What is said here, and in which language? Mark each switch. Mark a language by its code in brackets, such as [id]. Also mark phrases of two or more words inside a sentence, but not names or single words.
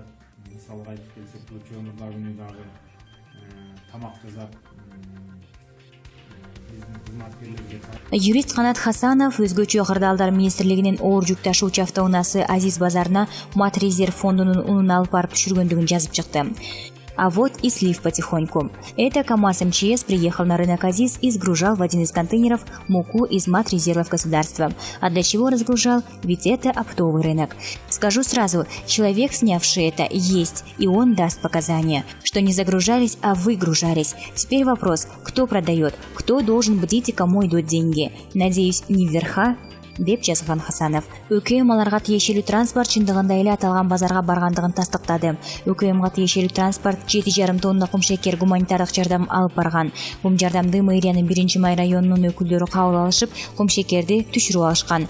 [ky] Мисалга айтып келсек, көчө мурда күнү дагы тамак жасап Юрист Канат Хасанов өзгөчө кырдаалдар министрлигинин оор жүк ташуучу автоунаасы Азиз базарына Матрезерв фондунун унун алып барып түшүргөндүгүн жазып чыкты. [ru] А вот и слив потихоньку. Это КамАЗ МЧС приехал на рынок Азиз и сгружал в один из контейнеров муку из матрезервов государства. А для чего разгружал? Ведь это оптовый рынок. Скажу сразу, человек, снявший это, есть, и он даст показания, что не загружались, а выгружались. Теперь вопрос, кто продает, кто должен бдить и кому идут деньги. Надеюсь, не вверха? [ky] Деп жазган [ru] Хасанов. [ky] ÖKM аларга тиешелүү транспорт чындыгында эле аталган базарга баргандыгын тастыктады. ÖKMга тиешелүү транспорт 7,5 тонна кумшекер гуманитардык жардам алып барган. Бул жардамды мэриянын 1-май районунун өкүлдөрү кабыл алышып, кумшекерди түшүрүп алышкан.